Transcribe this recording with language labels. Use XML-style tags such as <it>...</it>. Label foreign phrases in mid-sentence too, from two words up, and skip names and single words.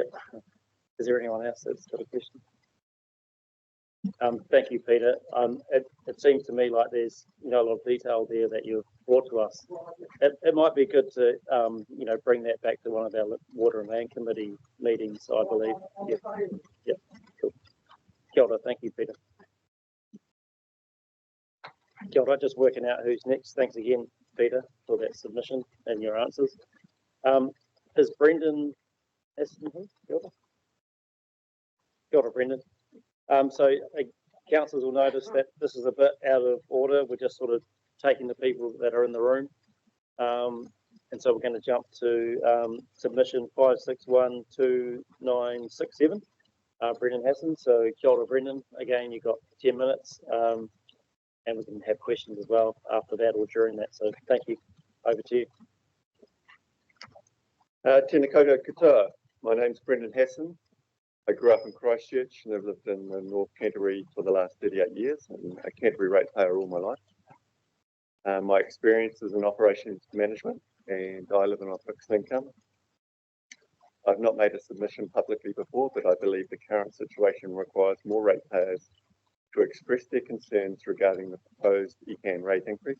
<en>Is there anyone else that's got a question? Thank you, Peter. It seems to me like there's a lot of detail there that you've brought to us. It might be good to bring that back to one of our Water and Land Committee meetings, I believe. Yep. Yep. Cool.</en> <mi>Kia ora.</mi> <en>Thank you, Peter.</en> <mi>Kia ora.</mi> <en>Just working out who's next. Thanks again, Peter, for that submission and your answers. Is Brendon Hasson here?</en> <mi>Kia ora. Kia ora, Brendon.</mi> <en>So councillors will notice that this is a bit out of order. We're just sort of taking the people that are in the room. And so we're going to jump to submission 5612967, Brendon Hasson.</en> <mi>So kia ora, Brendon.</mi> <en>Again, you've got 10 minutes and we can have questions as well after that or during that. So thank you. Over to you.</en> <mi>Tēnā koutou katoa.</mi> <en>My name's Brendon Hasson. I grew up in Christchurch and I've lived in North Canterbury for the last 38 years. I'm a Canterbury ratepayer all my life. My experience is in operations management and I live on a fixed income. I've not made a submission publicly before, but I believe the current situation requires more ratepayers to express their concerns regarding the proposed ECAN rate increase.</en>